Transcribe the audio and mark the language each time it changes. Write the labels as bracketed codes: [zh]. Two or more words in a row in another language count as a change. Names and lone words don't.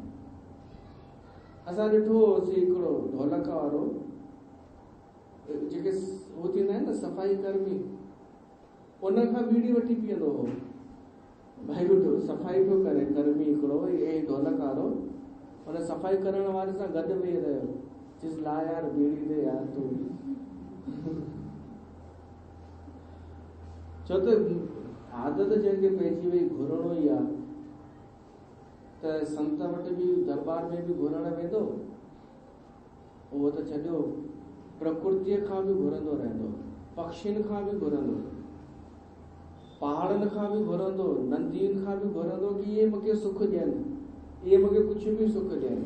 [sd] असां ॾिठो होसीं हिकिड़ो ढोलक वारो, जेके उहो थींदा आहिनि न सफ़ाई कर्मी, उन खां बीड़ी वठी पीअंदो हो। भाई ॿुधो, सफ़ाई पियो करे कर्मी हिकिड़ो, ऐं ढोलक वारो हुन सफ़ाई करण वारे सां गॾु वेही रहियो, चइसि ला यार बीड़ी दे यार तूं। छो त आदत जंहिंखे पइजी वई घुरणो ई आहे, त संत वटि बि दरबार में बि घुरण वेंदो, उहो त छॾियो, प्रकृतिअ खां बि घुरंदो रहंदो, पक्षियुनि खां बि घुरंदो, पहाड़नि खां बि घुरंदो, नदियुनि खां बि घुरंदो कि इहे मूंखे सुख ॾियनि, इहे मूंखे कुझु बि सुख ॾियनि।